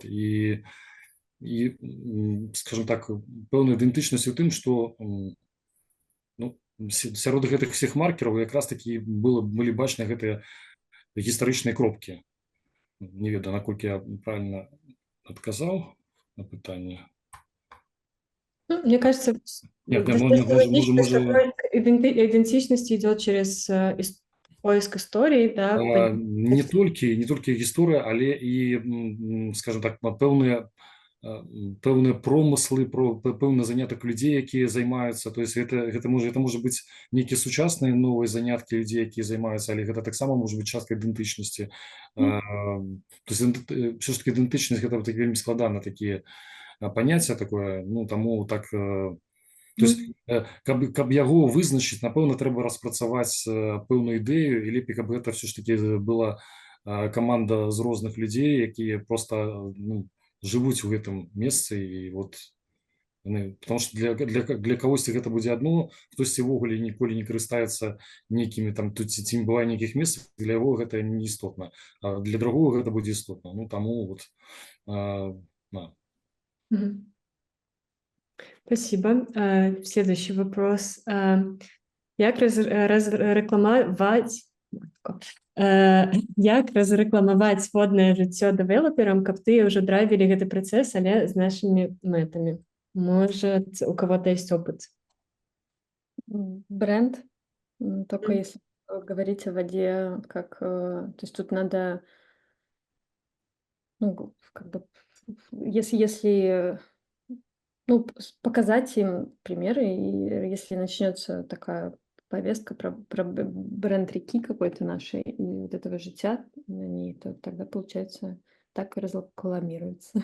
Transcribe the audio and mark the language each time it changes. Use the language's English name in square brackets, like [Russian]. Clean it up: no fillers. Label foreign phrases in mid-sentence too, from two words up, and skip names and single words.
[Belarusian] І скажем так, пэўная ідэнтычнасць у тым, што ну, сярод гэтых всех маркераў якраз такі былі бачны гэтыя гістарычныя кропкі. Не ведаю, наколькі я правильно адказаў на пытанне. Ну, [Russian] мне кажется, Нет, достаточно логично, что может, поиск идентичности идет через поиск истории, да, [Belarusian] не толькі гісторыя, але і, скажем так, пэўныя промыслы, пэўны занятак людзей, якія займаюцца. То есть гэта можа быць нейкія сучасныя новыя заняткі людзей, якія займаюцца, але гэта таксама можа быць частка ідэнтычнасці. [Russian] То есть все ж таки [Belarusian] ідэнтычнасць гэта вельмі складана такія паняцця такое, ну таму так. [Russian] То есть, [Belarusian] каб яго вызначыць, напэўна, трэба распрацаваць пэўную ідэю, і лепей, каб гэта [Russian] все ж таки [Belarusian] была каманда з розных людзей, якія просто ну, жывуць у гэтым месцы, і [Russian] вот потому что [Belarusian] для кагосьці гэта будзе адно, хтосьці ўвогуле ніколі не карыстаецца нейкімі там тут ці бывае нейкіх месцах, для яго гэта не істотна, а для другого гэта будзе істотна. Ну таму вот да. [Russian] Мгм. Спасибо. Следующий вопрос. [Belarusian] Як разрэкламаваць як разрэкламаваць воднае жыццё дэвелаперам, каб тыя ўжо драйвілі гэты працэс, але з нашымі мэтамі? [Russian] Может, у кого-то есть опыт? Бренд, только Мгм. если говорить о воде, как, то есть тут надо, ну, как бы, если Ну, показать им примеры, и если начнется такая повестка про бренд реки какой-то нашей и вот этого життя на ней, то тогда, получается, так и разрекламируется.